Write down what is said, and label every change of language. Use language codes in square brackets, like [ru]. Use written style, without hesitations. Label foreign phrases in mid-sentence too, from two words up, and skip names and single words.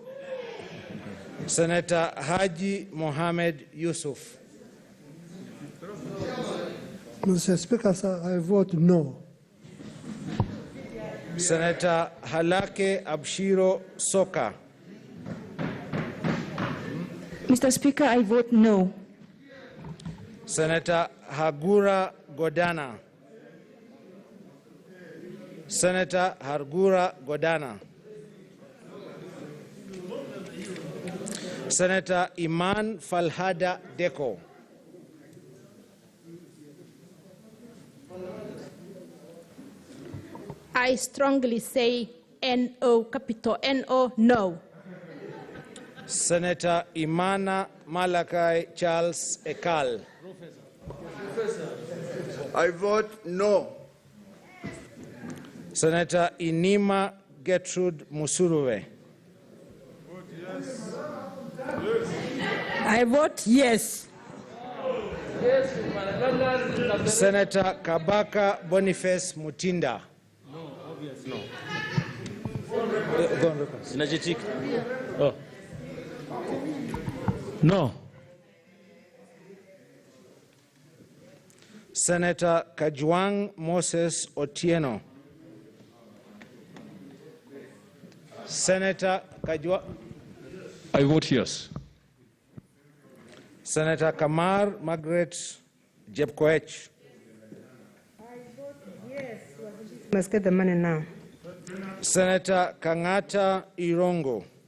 [en] Senator Haji Mohammed Yusuf. Mr. Speaker, sir, I vote no. Senator Halake Abshiro Soka. Mr. Speaker, I vote no. Senator Hagura Godana. Senator Hargura Godana. Senator Iman Falhada Deko. I strongly say NO, capital NO, no. Senator Imana Malakai Charles Ekal. I vote no. Senator Inima Gertrude Musuruwe. I vote yes. Senator Kabaka Boniface Mutinda. Oh. No. Senator Kajwang Moses Otieno. Senator Kajwang. I vote yes. Senator Kamar Margaret Jepkoech. Must get the money now. Senator Kangata Irongo.